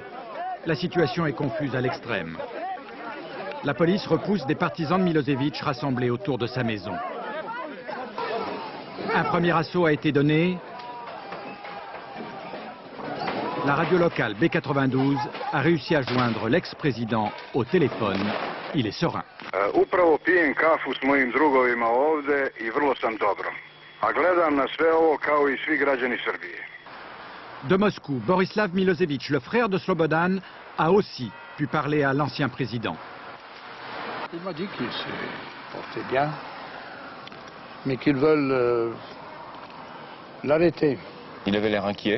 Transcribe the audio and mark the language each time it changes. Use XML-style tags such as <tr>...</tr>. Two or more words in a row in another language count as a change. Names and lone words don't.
<fr>La situation est confuse à l'extrême. La police repousse des partisans de Milosevic rassemblés autour de sa maison. Un premier assaut a été donné. La radio locale B92 a réussi à joindre l'ex-président au téléphone. Il est serein.</fr> <sr>Upravo pijem kafu s mojim drugovima ovde I vrlo sam dobro. A gledam na sve ovo kao I svi građani Srbije.</sr> <fr>De Moscou, Borislav Milosevic, le frère de Slobodan, a aussi pu parler à l'ancien président. Il m'a dit qu'il se portait bien, mais qu'ils veulent l'arrêter. Il avait l'air inquiet?</fr>